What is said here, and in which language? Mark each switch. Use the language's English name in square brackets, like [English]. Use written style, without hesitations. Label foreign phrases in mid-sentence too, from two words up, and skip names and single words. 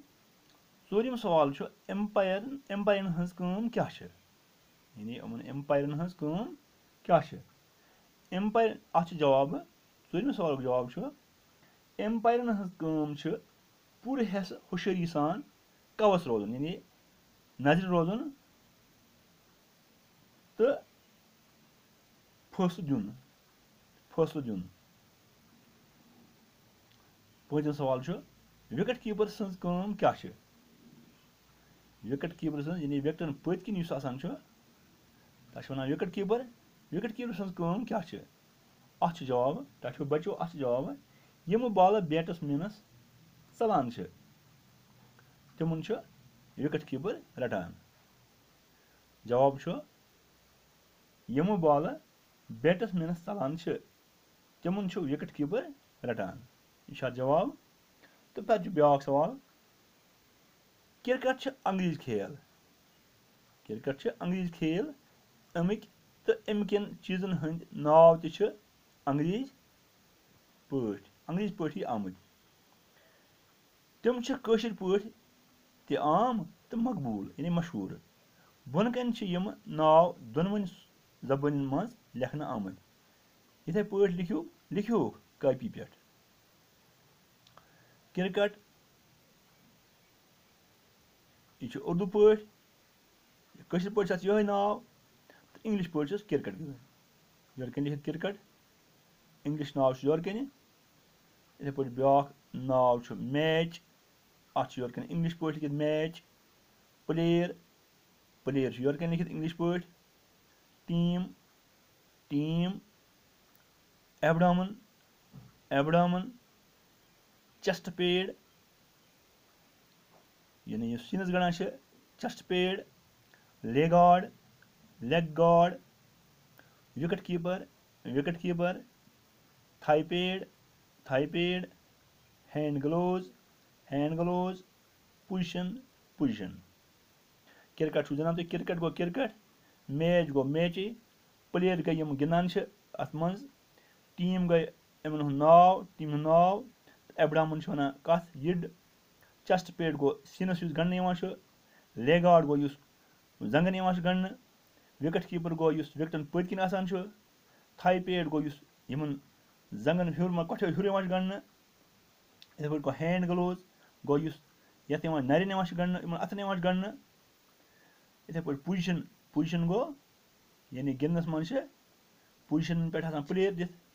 [Kashmiri] चूरम सवाल एम्पायरन हज काम क्या। यानी यमन एम्पायरन हज काम क्या। एम्पायर अत जवाब। चूरम सवाल जवाब एम्पायरन हज काम पूरे हुशरी सान कवस रोजन यानी नजर रोजन तो फैसलो दिन। पजम सवाल [English] wicket keeper [Kashmiri] सज काम क्या। [English] wicket keeper [Kashmiri] सज यानी विकेटन पत्किन तथ वन [English] wicket keeper. wicket keeper [Kashmiri] सज काम क्या। अत जवाब टाठो बच्चों अत जवाब यम बाल बैट्समैनस चलान तिमन [English] wicket keeper [Kashmiri] रटान। जवाब यम बाल बैट्समैनस चलान तिमन [English] wicket keeper [Kashmiri] रटान। यह जवाब। तो पे ब्याक सवाल क्रिकेट अंग्रेज खेल। क्रिकेट अंग्रेज खेल अमिक तो अमकन चीजन हंद नाव त अंग्रेज पाठी आमद। तिम कशिर पाठ ते आम तो मकबूल यानी मशहूर। बोन कन यम नाव दोनवन जबान मज लेखन आमद। इथे पे लिखो कापी पे। क्रिकेट यह उर्दू पाठ कशिर पाठ यह नाव तो इंग्लिश पाठ क्रिकेट गिंदन। योर कन लिखित क्रिकेट इंग्लिश नाव योर कन। इथे पे ब्याक नाव मैच। अत योर कन इंग्लिश पाठ लिखित मैच। प्लेयर प्लेयर योर कन लिखित इंग्लिश पाठ। [English] team team. abdomen abdomen. chest pad यानी सीनस गड़ान chest pad. leg guard leg guard. wicket keeper wicket keeper, thigh pad, hand gloves, position. [Kashmiri] Cricket چھُ زَنان تُہۍ cricket گوٚو [English] cricket, match [Kashmiri] گوٚو matchے, player گٔے یِم گِنٛدان چھِ اَتھ منٛز, ٹیٖم گٔے یِمن ہُنٛد ناو, ٹیٖمہِ ہُنٛد ناو, ایبڈامن چھِ وَنان کَتھ یِڈ, [English] chest pad [Kashmiri] گوٚو سیٖنَس یُس گنٛڈنہٕ یِوان چھُ, [English] leg guard [Kashmiri] گوٚو یُس زنٛگن یِوان چھُ گنٛڈنہٕ, [English] wicket keeper [Kashmiri] گوٚو یُس وِکٹن پٔتۍ کِنۍ آسان چھُ, [English] thigh pad [Kashmiri] گوٚو یُس یِمن زنٛگن ہیوٚر کۄٹھٮ۪و ہیوٚر یِوان چھُ گنٛڈنہٕ, یِتھٕے پٲٹھۍ گوٚو [English] hand gloves [Kashmiri] گوٚو یُس یَتھ یِوان نرٮ۪ن یِوان چھُ گنٛڈنہٕ, یِمن اَتھن یِوان چھُ گنٛڈنہٕ, یِتھٕے پٲٹھۍ پُزِشن گوٚو یعنی گِنٛدنس منٛز چھِ پُزِشنن پٮ۪ٹھ آسان پٕلیر دِتھ.